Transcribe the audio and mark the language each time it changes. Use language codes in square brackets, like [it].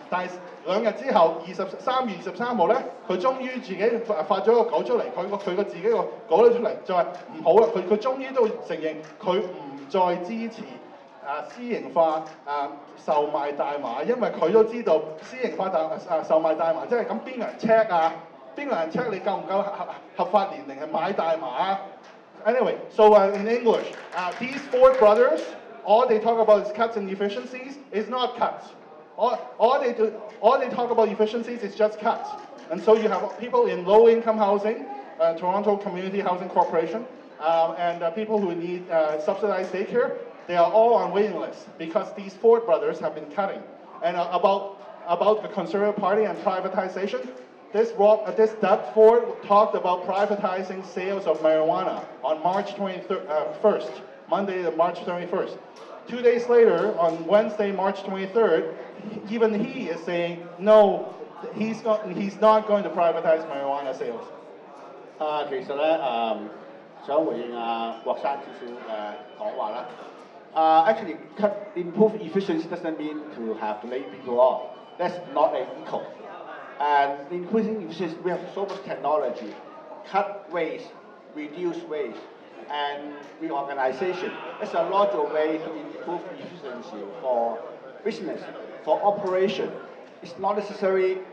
[yue] 但係2日之後，3月23號咧，佢終於自己發咗個稿出嚟，佢個自己個稿咗出嚟，就係唔好啦。佢終於都承認佢唔再支持私營化售賣大麻，因為佢都知道私營化售賣大麻即係咁邊個人 check 啊？邊個人 check 你夠唔夠合法年齡係買大麻啊 ？ [en] Anyway, so in English, these four brothers, all they talk about is cuts and efficiencies. It's not cuts. All they talk about efficiencies is just cuts. And so you have people in low-income housing, Toronto Community Housing Corporation, and people who need subsidized daycare. They are all on waiting lists because these Ford brothers have been cutting. And about the Conservative Party and privatization, this Doug Ford talked about privatizing sales of marijuana on March 21st, Monday, March 31st. 2 days later, on Wednesday, March 23rd, even he is saying no, he's not going to privatize marijuana sales. [yue] 其實咧想回應郭生少少講話啦。 [en] Actually, improve efficiency doesn't mean to have to lay people off. That's not equal. And increasing efficiency, we have so much technology, cut waste, reduce waste, and reorganization. It's a logical way to improve efficiency for business, for operation. It's not necessary.